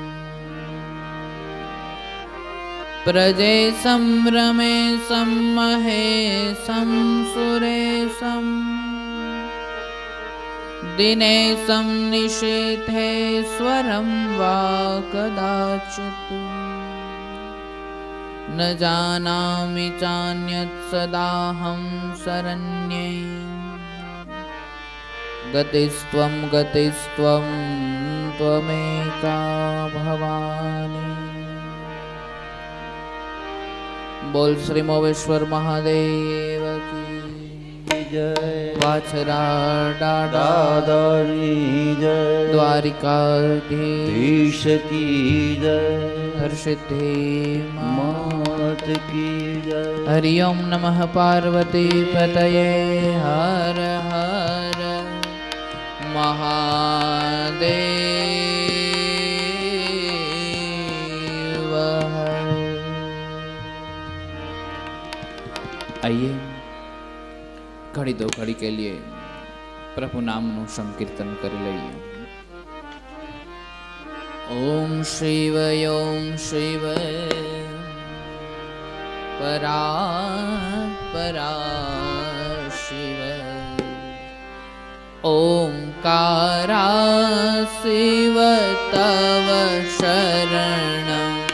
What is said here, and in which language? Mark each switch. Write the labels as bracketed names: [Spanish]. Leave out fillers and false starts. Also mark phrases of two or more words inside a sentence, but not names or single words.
[Sanskrit] प्रजे संभ्रमे सम्महेशं सुरेशं दिनेशं निशीथेश्वरं वा कदाचित् न जानामि चान्यत् सदाहं शरण्ये गतिस्त्वं गतिस्त्वं त्वमेका भवानी। [Hindi] बोल श्री मोवेश्वर महादेव की जय। वाछरा दादारी जय। द्वारिकाधीश की जय। हर्षिद्धि मात की जय। [Sanskrit] हरि ओम नमः पार्वती पतये हर हर महादेव। [Hindi] आइए घड़ी दो घड़ी के लिए प्रभु [Gujarati] નામ નુ સંકીર્તન કર લઈએ। [Sanskrit] ओम शिव परा परा शिव ओंकारा शिव तव शरणम्।